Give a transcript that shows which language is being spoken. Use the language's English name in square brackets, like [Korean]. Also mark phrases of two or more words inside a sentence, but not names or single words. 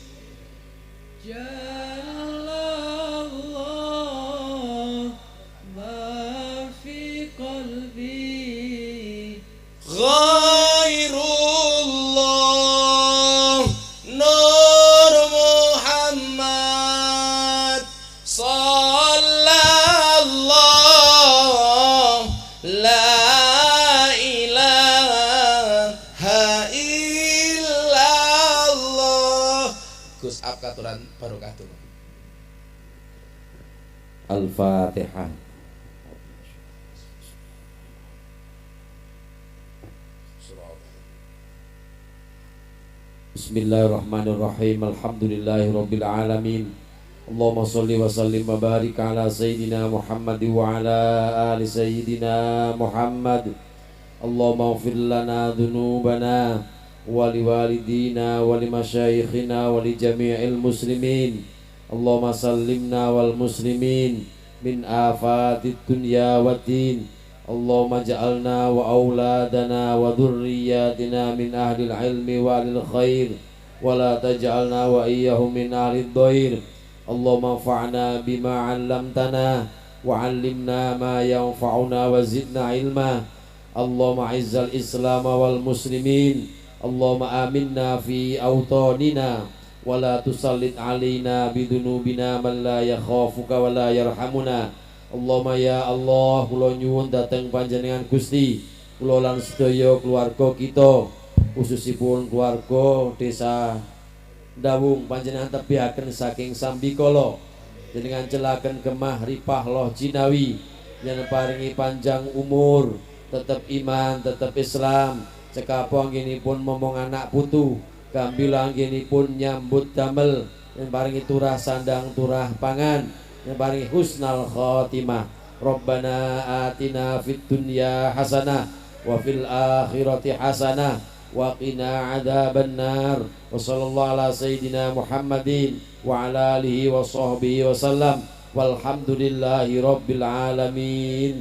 [Arabic] غير الله نور محمد صلى الله لا إله إلا الله. [Javanese] Gus katuran barokah tuh. [Arabic] Al-Fatihah. Bismillahirrahmanirrahim. الحمد لله رب العالمين. اللهم صل وسلم وبارك على سيدنا محمد وعلى آل سيدنا محمد wa ala ali sayyidina Muhammad. اللهم اغفر لنا ذنوبنا ولوالدينا ولمشايخنا ولجميع المسلمين. اللهم سلمنا والمسلمين من آفات الدنيا والدين. اللهم اجعلنا وأولادنا وذرياتنا من أهل العلم وأهل الخير ولا تجعلنا وإياهم من أهل الضير. اللهم انفعنا بما علمتنا وعلمنا ما ينفعنا وزدنا علما. اللهم أعز الإسلام والمسلمين. اللهم آمنا في أوطاننا ولا تسلط علينا بذنوبنا من لا يخافك ولا يرحمنا. اللهم يا الله, [Javanese] kula nyuwun dhateng panjenengan Gusti, kula lan sedaya keluarga kita, khususipun keluarga desa Dawung panjenengan tebihaken saking sambikala, jenengan celaken gemah ripah loh jinawi, yen paringi panjang umur, tetep iman, tetep Islam, cekapa anggenipun momong anak putu, gambil anggenipun nyambut damel, yen paringi turah sandang turah pangan, yang paling [Arabic] حسن الخاتمة. ربنا آتنا في الدنيا حسنة وفي الآخرة حسنة وقنا عذاب النار. وصلى الله على سيدنا محمد وعلى آله وصحبه وسلم. والحمد لله رب العالمين.